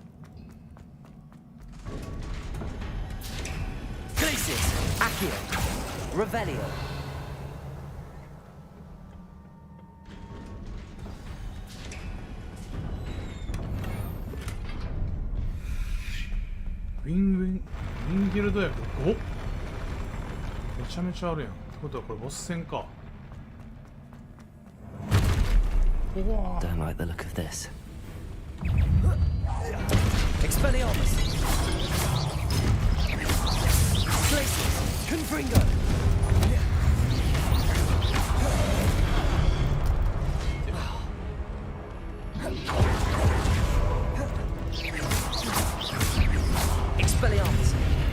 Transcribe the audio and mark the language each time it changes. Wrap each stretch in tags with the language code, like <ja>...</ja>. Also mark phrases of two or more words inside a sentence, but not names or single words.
<en>Glacius. Accio. Revelio.</en> <ja>ウィンゲルド薬 5？めちゃめちゃあるやん。ってことはこれボス戦か。</ja> <en>Don't like the look of this. Expelliarmus. Glacius. Confringo. Expelliarmus.</en>